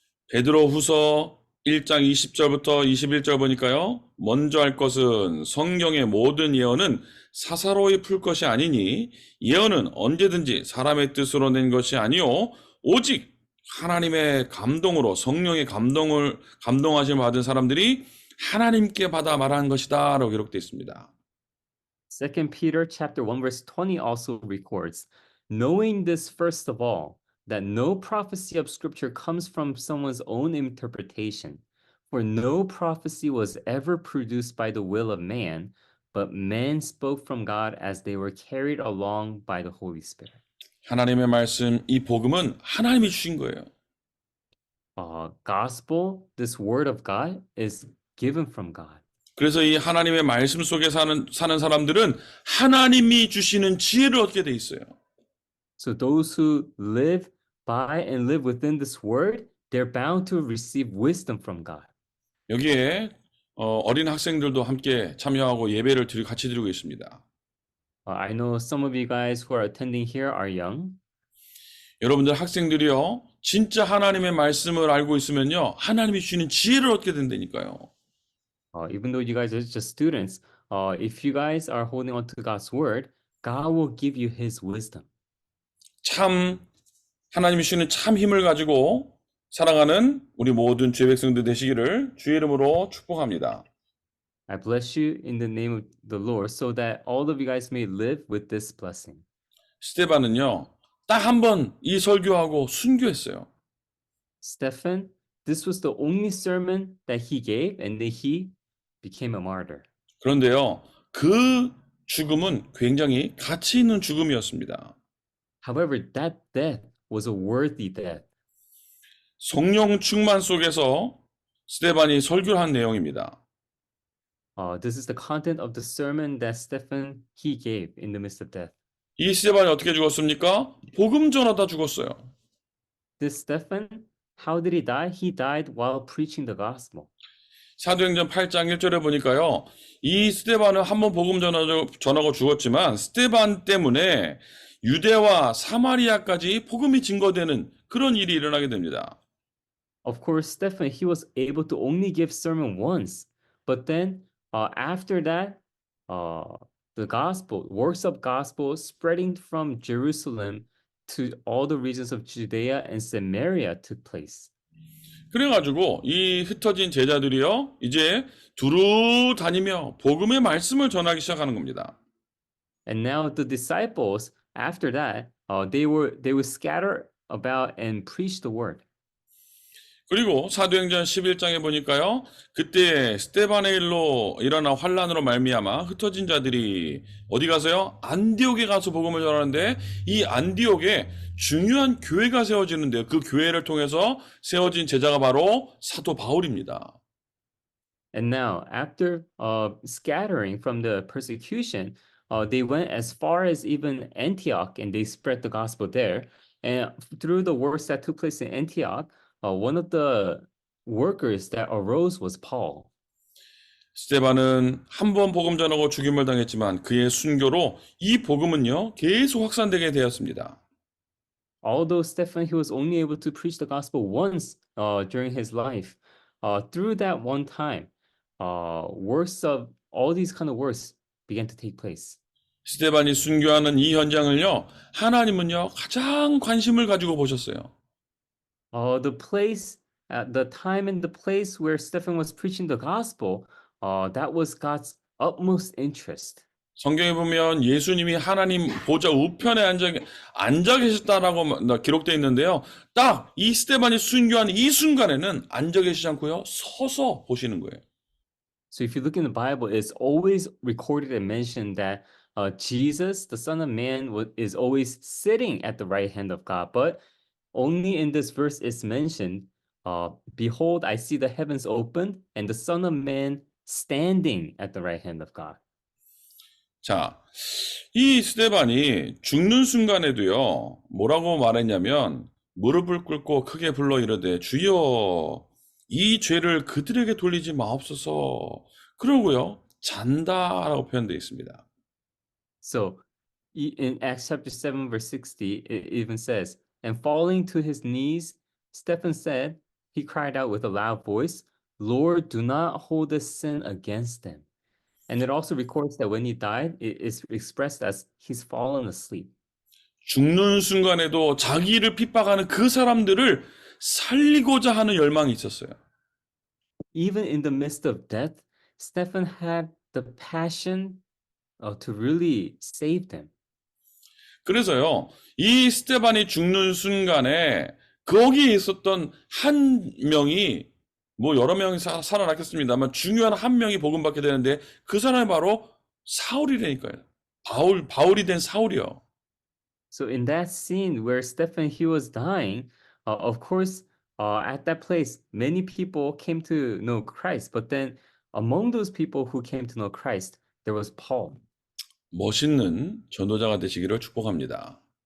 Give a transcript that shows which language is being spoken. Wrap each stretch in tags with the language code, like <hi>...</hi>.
<ko>베드로후서 1장 20절부터 21절 보니까요. 먼저 할 것은 성경의 모든 예언은 사사로이 풀 것이 아니니 예언은 언제든지 사람의 뜻으로 낸 것이 아니요 오직 하나님의 감동으로 성령의 감동하심을 받은 사람들이 하나님께 받아 말한 것이다라고 기록되어 있습니다.</ko> <en>2 Peter chapter 1 verse 20 also records, knowing this first of all, that no prophecy of scripture comes from someone's own interpretation, for no prophecy was ever produced by the will of man, but men spoke from God as they were carried along by the Holy Spirit.</en> <ko>하나님의 말씀, 이 복음은 하나님이 주신 거예요.</ko> <en>Gospel, this word of God, is given from God.</en> <ko>그래서 이 하나님의 말씀 속에 사는 사람들은 하나님이 주시는 지혜를 얻게 돼 있어요.</ko> <en>So those who live by and live within this word, they're bound to receive wisdom from God.</en> <ko>여기에 어린 학생들도 함께 참여하고 예배를 같이 드리고 있습니다.</ko> <en>I know some of you guys who are attending here are young.</en> <ko>여러분들 학생들이요, 진짜 하나님의 말씀을 알고 있으면요, 하나님이 주시는 지혜를 얻게 된다니까요.</ko> <en>Even though you guys are just students, if you guys are holding on to God's word, God will give you His wisdom.</en> <ko>참 하나님이 주시는 참 힘을 가지고 살아가는 우리 모든 주의 백성들 되시기를 주의 이름으로 축복합니다.</ko> <en>I bless you in the name of the Lord, so that all of you guys may live with this blessing.</en> <ko>스데반은요, 딱 한 번 이 설교하고 순교했어요.</ko> <en>Stephen, this was the only sermon that he gave, and then he became a martyr.</en> <ko>그런데요, 그 죽음은 굉장히 가치 있는 죽음이었습니다.</ko> <en>However, that death was a worthy death.</en> <ko>성령 충만 속에서 스데반이 설교를 한 내용입니다.</ko> <en>This is the content of the sermon that Stephen he gave in the midst of death.</en> <ko>이 스데반이 어떻게 죽었습니까? 복음 전하다 죽었어요.</ko> <en>This Stephen, how did he die? He died while preaching the gospel.</en> <ko>사도행전 8장 1절에 보니까요. 이 스데반은 한 번 복음 전하고 죽었지만 스데반 때문에 유대와 사마리아까지 복음이 증거되는 그런 일이 일어나게 됩니다.</ko> <en>Of course, Stephen, he was able to only give sermon once, but then after that, the gospel, works of gospel spreading from Jerusalem to all the regions of Judea and Samaria took place.</en> <ko>그래가지고 이 흩어진 제자들이요. 이제 두루 다니며 복음의 말씀을 전하기 시작하는 겁니다.</ko> <en>And now the disciples, after that, they would scatter about and preach the word.</en> <ko>그리고 사도행전 11장에 보니까요. 그때 스데반의 일로 일어난 환란으로 말미암아 흩어진 자들이 어디 가서요? 안디옥에 가서 복음을 전하는데 이 안디옥에 중요한 교회가 세워지는데요. 그 교회를 통해서 세워진 제자가 바로 사도 바울입니다.</ko> <en>And now, after scattering from the persecution, they went as far as even Antioch and they spread the gospel there. And through the works that took place in Antioch, one of the workers that arose was Paul.</en> <ko>스데반은 한 번 복음 전하고 죽임을 당했지만 그의 순교로 이 복음은요 계속 확산되게 되었습니다.</ko> <en>Although Stephen, he was only able to preach the gospel once during his life, through that one time, works of all these kind of works began to take place.</en> <ko>스데반이 순교하는 이 현장을요 하나님은요 가장 관심을 가지고 보셨어요.</ko> <en>The place, the time and the place where Stephen was preaching the gospel, that was God's utmost interest.</en> <ko>성경에 보면 예수님이 하나님 보좌 우편에 앉아 계셨다라고 기록되어 있는데요. 딱 이 스데반이 순교한 이 순간에는 앉아 계시지 않고요. 서서 보시는 거예요.</ko> <en>So if you look in the Bible, it's always recorded and mentioned that Jesus, the Son of Man, is always sitting at the right hand of God. But only in this verse is mentioned, behold, I see the heavens open and the Son of Man standing at the right hand of God.</en> <ko>자, 이 스데반이 죽는 순간에도요. 뭐라고 말했냐면 무릎을 꿇고 크게 불러 이르되 주여 이 죄를 그들에게 돌리지 마옵소서. 그러고요. 잔다라고 표현되어 있습니다.</ko> <en>So in Acts chapter 7, verse 60, it even says, and falling to his knees, Stephen said, he cried out with a loud voice, Lord, do not hold this sin against them. And it also records that when he died, it is expressed as he's fallen asleep.</en> <ko>죽는 순간에도 자기를 핍박하는 그 사람들을 살리고자 하는 열망이 있었어요.</ko> <en>Even in the midst of death, Stephen had the passion to really save them.</en> <ko>그래서요, 이 스테반이 죽는 순간에 거기에 있었던 한 명이 뭐 여러 명이 살아났겠습니다만 중요한 한 명이 복음받게 되는데 그 사람이 바로 사울이라니까요. 바울이 된 사울이요.</ko> <en>So in that scene where Stephen he was dying, of course, at that place many people came to know Christ. But then among those people who came to know Christ, there was Paul.</en> <ko>멋있는 전도자가 되시기를 축복합니다.</ko>